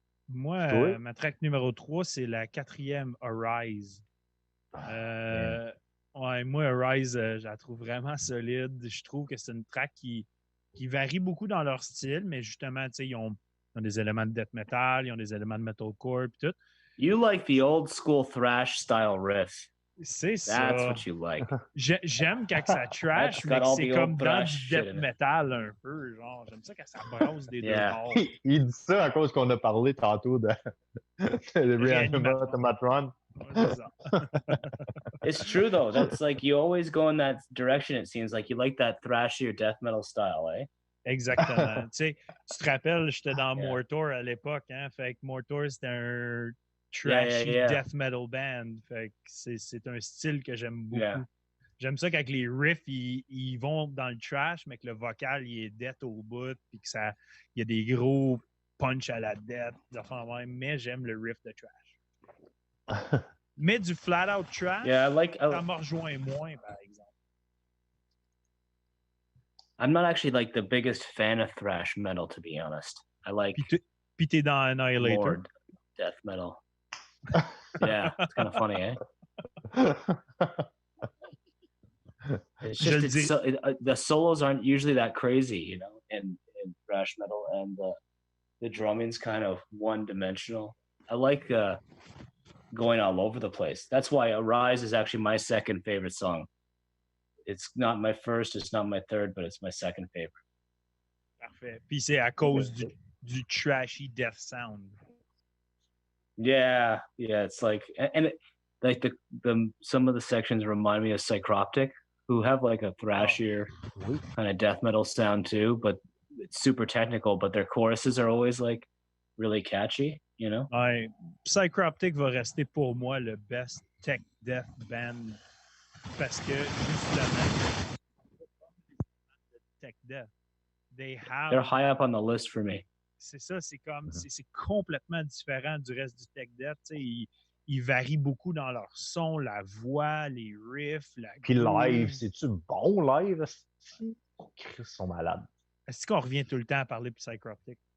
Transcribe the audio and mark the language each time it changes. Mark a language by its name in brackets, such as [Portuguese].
[French] Moi, ma track numéro 3, c'est la 4e Arise. Ouais, moi, Arise, je la trouve vraiment solide. Je trouve que c'est une track qui varie beaucoup dans leur style, mais justement, tu sais, ils ont des éléments de death metal, ils ont des éléments de metalcore et tout. [English] You like the old school thrash style riff. [French] C'est ça. [English] That's what you like. [French] J'aime quand ça trash, mais c'est comme dans du death metal un peu. Genre, j'aime ça quand ça brasse des deux bords. Il dit ça à cause qu'on a parlé tantôt de Reanimatron. [English] It's true though. That's like you always go in that direction. It seems like you like that thrashier death metal style, eh? [French] Exactement. Tu te rappelles, j'étais dans Mortor à l'époque, hein? Fait que Mortor, c'était un trashy death metal band. Fait que c'est un style que j'aime beaucoup. Yeah. J'aime ça quand les riffs, ils vont dans le trash, mais que le vocal, il est death au bout, puis que il y a des gros punch à la dette, des affaires de même, mais j'aime le riff de trash. Mais du flat-out trash, [English] Yeah, [French] ça me rejoint moins, par exemple. [English] I'm not actually like the biggest fan of thrash metal, to be honest. I like [French] Puis t'es dans Annihilator. [English] more death metal. Yeah, it's kind of funny, eh? It's just the solos aren't usually that crazy, you know, in thrash metal, and the drumming's kind of one-dimensional. I like going all over the place. That's why Arise is actually my second favorite song. It's not my first, it's not my third, but it's my second favorite. [French] Parfait. Puis c'est à cause du trashy death sound. [English] Yeah, it's like, and like the some of the sections remind me of Psychroptic, who have like a thrashier kind of death metal sound too, but it's super technical, but their choruses are always like really catchy, you know? [French] Ouais, Psychroptic va rester pour moi le best tech death band parce que justement tech death, [English] they're high up on the list for me. [French] C'est ça, c'est comme c'est complètement différent du reste du tech death. Ils varient beaucoup dans leur son, la voix, les riffs, la Puis live, c'est-tu bon live? Ils sont malades. Est-ce qu'on revient tout le temps à parler de Psychroptic?